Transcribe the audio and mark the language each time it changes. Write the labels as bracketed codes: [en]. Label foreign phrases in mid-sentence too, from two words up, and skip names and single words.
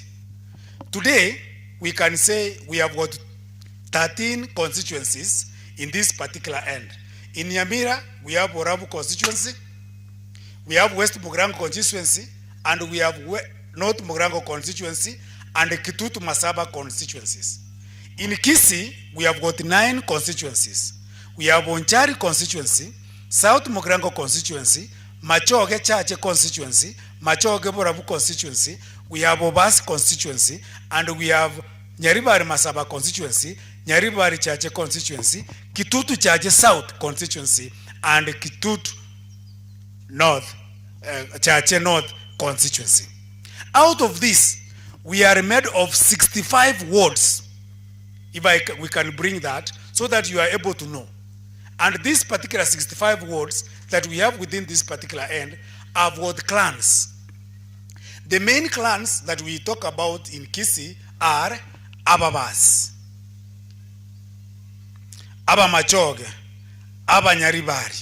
[en] Today, we can say we have got 13 constituencies in this particular end. In Nyamira, we have Oravu constituency, we have West Mugirango constituency, and we have North Mugirango constituency, and Kitutu Masaba constituencies. In Kisii, we have got 9 constituencies. We have Onchari constituency, South Mugirango constituency, Machoge Chache constituency, Machoge Boravu constituency, we have Obasi constituency, and we have Nyaribari Masaba constituency, Nyaribari Chache constituency, Kitutu Chache South constituency, and Kitutu North, Chache North constituency. Out of this, we are made of 65 wards, if we can bring that, so that you are able to know. And these particular 65 wards that we have within this particular end are what clans. The main clans that we talk about in Kisii are Ababas, Aba Machoge, Aba Nyaribari.